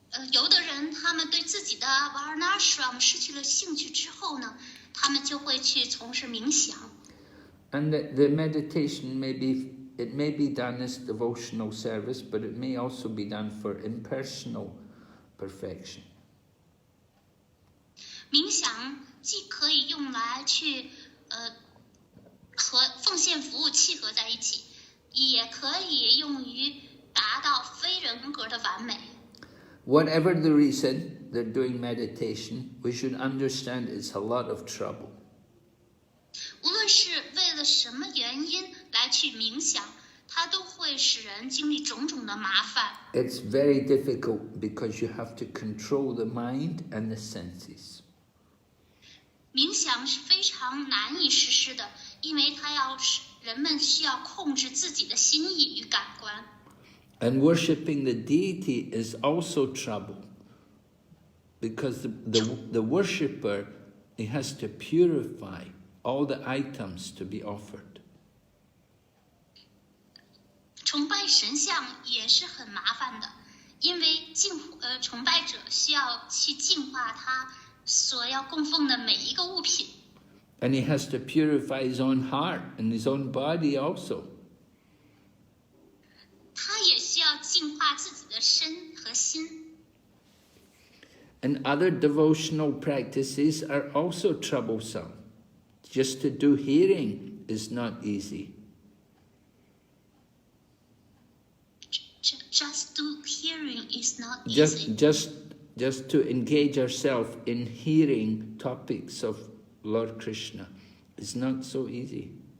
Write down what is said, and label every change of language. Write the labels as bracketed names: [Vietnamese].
[Chinese] 有的人他们对自己的 Varnashram 失去了兴趣之后呢，他们就会去从事冥想。 [English] And the meditation may be done as devotional service, but it may also be done for impersonal perfection. [Chinese] 冥想既可以用来去和奉献服务契合在一起，也可以用于达到非人格的完美。 [English] Whatever the reason they're doing meditation, we should understand it's a lot of trouble. [Chinese] 无论是为了什么原因来去冥想，它都会使人经历种种的麻烦。 [English] It's very difficult because you have to control the mind and the senses. [Chinese] 冥想是非常难以实施的，因为人们需要控制自己的心意与感官。 [English] And worshipping the deity is also trouble, because the worshipper, he has to purify all the items to be offered. [Chinese] 崇拜神像也是很麻烦的，因为崇拜者需要去净化他所要供奉的每一个物品。 [English] And he has to purify his own heart and his own body also. [Chinese] 他也需要净化自己的身和心。 [English] And other devotional practices are also troublesome. Just to do hearing is not easy. Just do hearing is not easy. Just to engage ourselves in hearing topics of Lord Krishna is not so easy.